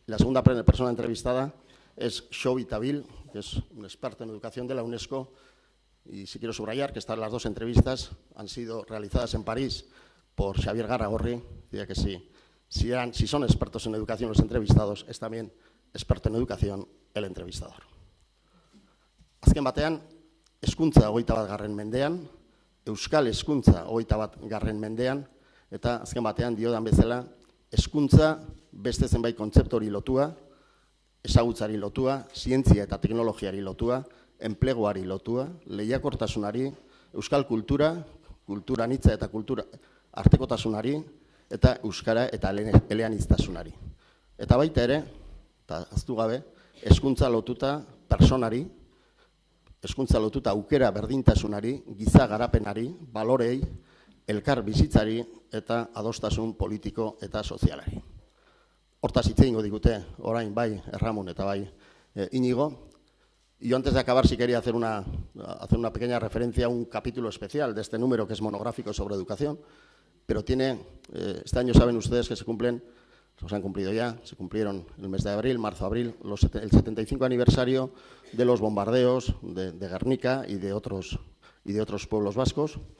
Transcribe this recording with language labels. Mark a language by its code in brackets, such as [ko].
[es] La segunda persona entrevistada es Xovi Tabil, que es un experto en educación de la UNESCO, y sí quiero subrayar que las 2 entrevistas han sido realizadas en París por Xavier Garagorri, ya que si son expertos en educación los entrevistados, es también experto en educación el entrevistador. [eu] Azken batean, hezkuntza 21. mendean, euskal hezkuntza 21. mendean, eta azken batean diodan bezala, hezkuntza beste zenbait kontzeptori lotua, ezagutzari lotua, zientzia eta teknologiari lotua, enpleguari lotua, lehiakortasunari, euskal kultura anitza eta kultura artekotasunari, eta euskara eta eleaniztasunari. Eta baita ere, eta aztu gabe, hezkuntza lotuta personari, hezkuntza lotuta aukera berdintasunari, giza garapenari, balorei, elkar bizitzari eta adostasun politiko eta sozialari. Hortaz hitz egingo digute orain bai Erramun eta bai Iñigo. [es] Y yo antes de acabar sí quería hacer una pequeña referencia a un capítulo especial de este número que es monográfico sobre educación, pero este año saben ustedes que se han cumplido ya, se cumplieron el mes de abril, marzo-abril, el 75 aniversario de los bombardeos de Guernica y de otros pueblos vascos.